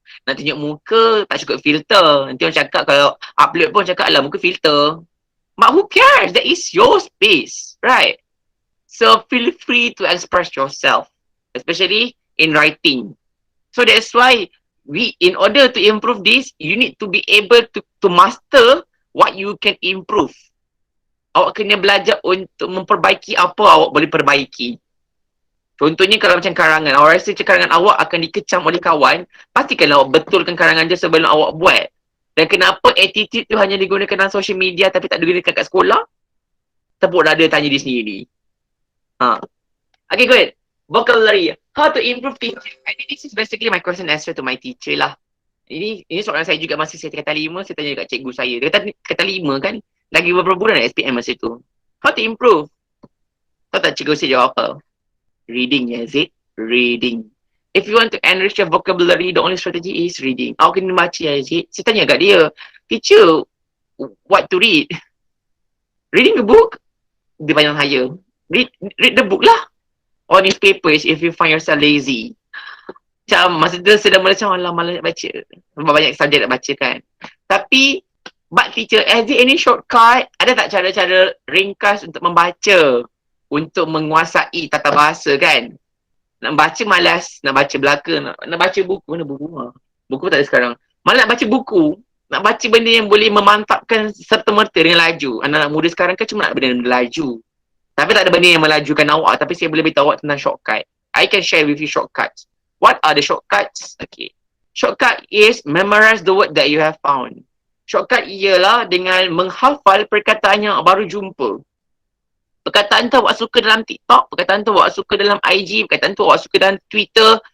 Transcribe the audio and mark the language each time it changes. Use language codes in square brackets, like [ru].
[ms] Nak tunjuk muka, tak cukup filter. Nanti orang cakap kalau upload pun cakap lah muka filter. [en] But who cares? That is your space, right? So feel free to express yourself, especially in writing. So that's why in order to improve this, you need to be able to master what you can improve. [ms] Awak kena belajar untuk memperbaiki apa awak boleh perbaiki. Contohnya kalau macam karangan, awak rasa karangan awak akan dikecam oleh kawan, pastikanlah awak betulkan karangan dia sebelum awak buat. Dan kenapa attitude tu hanya digunakan dalam social media tapi tak digunakan kat sekolah? Tepuk dada tanya diri sendiri. [en] Okay, good. Vocabulary. How to improve teaching. I think this is basically my question answer to my teacher lah. [ms] Ini soalan saya juga masa saya tingkatan 5, saya tanya dekat cikgu saya. Dia kata tingkatan 5 kan, lagi beberapa bulan SPM masa tu. [en] How to improve? [ms] Tahu tak cikgu saya jawab apa? [en] Reading, Yazid. Reading. If you want to enrich your vocabulary, the only strategy is reading. [ms] Awak kena baca, Yazid. Saya tanya kat dia, [en] teacher, what to read? Reading the book? [ms] Dia banyak saya. [en] Read the book lah. Or newspapers if you find yourself lazy. [ms] Macam masa tu sedang macam malas nak baca. Sebab banyak subjek nak baca kan. Tapi, [en] but teacher, has there any shortcut? [ms] Ada tak cara-cara ringkas untuk membaca? Untuk menguasai tata bahasa kan? Nak baca malas, nak baca belaka, nak baca buku. Mana buku? Buku tak ada sekarang. Malah nak baca buku, nak baca benda yang boleh memantapkan serta-merta dengan laju. Anak-anak muda sekarang kan cuma nak benda-benda laju. Tapi tak ada benda yang melajukan awak. Tapi saya boleh beritahu awak tentang shortcut. [en] I can share with you shortcuts. What are the shortcuts? Okay. Shortcut is memorize the word that you have found. [ms] Shortcut ialah dengan menghafal perkataan yang baru jumpa. Perkataan tu awak suka dalam TikTok, perkataan tu awak suka dalam IG, perkataan tu awak suka dalam Twitter,